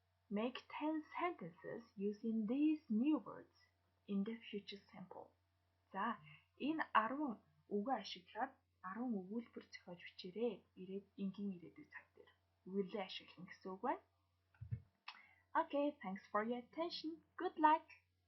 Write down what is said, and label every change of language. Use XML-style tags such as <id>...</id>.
<en>Make 10 sentences using these new words in the future simple.</en> <mn>За, энэ 10 үгээ ашиглаад 10 өгүүлбэр зохиож бичээрэй. Энгийн ирээдүйн цаг дээр. Үгэлээ ашиглана гэсэн үг байна.</mn> <en>Okay, thanks for your attention. Good luck.</en>